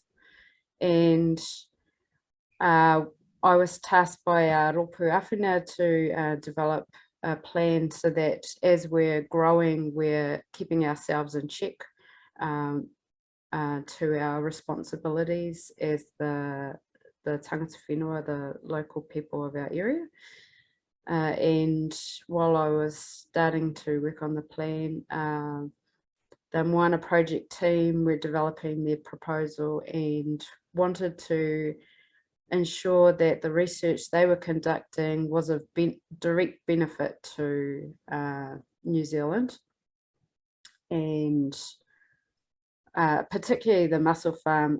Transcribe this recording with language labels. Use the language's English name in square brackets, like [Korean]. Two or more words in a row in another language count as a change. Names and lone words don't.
[English] And I was tasked by Ropu Awhina to develop a plan so that as we're growing, we're keeping ourselves in check to our responsibilities as the [Māori] tangata whenua, [English] the local people of our area. And while I was starting to work on the plan, the Moana project team were developing their proposal and wanted to ensure that the research they were conducting was of direct benefit to New Zealand, and particularly the mussel farm.